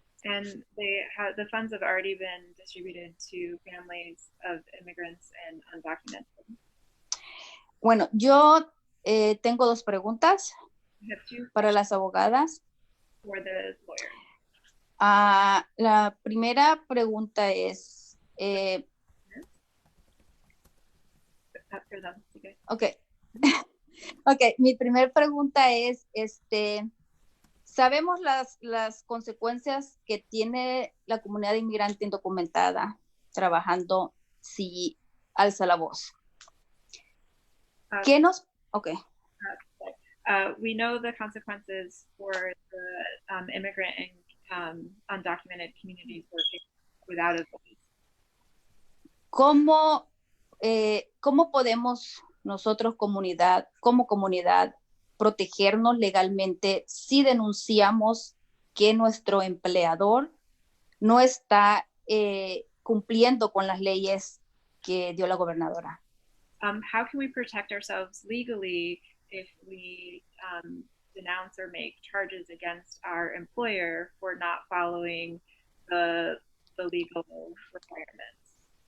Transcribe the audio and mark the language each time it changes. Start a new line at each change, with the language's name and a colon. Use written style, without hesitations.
English: And the funds have already been distributed to families of immigrants and undocumented.
Spanish: Bueno, yo tengo dos preguntas para las abogadas.
English: For the lawyer.
Spanish: La primera pregunta es... Perdón, okay. Ok. Ok, mi primera pregunta es, ¿sabemos las consecuencias que tiene la comunidad inmigrante indocumentada trabajando si alza la voz? ¿Qué nos...? Ok.
English: We know the consequences for the immigrant and undocumented communities working without a voice.
Spanish: ¿Cómo podemos nosotros como comunidad protegernos legalmente si denunciamos que nuestro empleador no está cumpliendo con las leyes que dio la gobernadora?
English: How can we protect ourselves legally if we denounce or make charges against our employer for not following the legal requirements?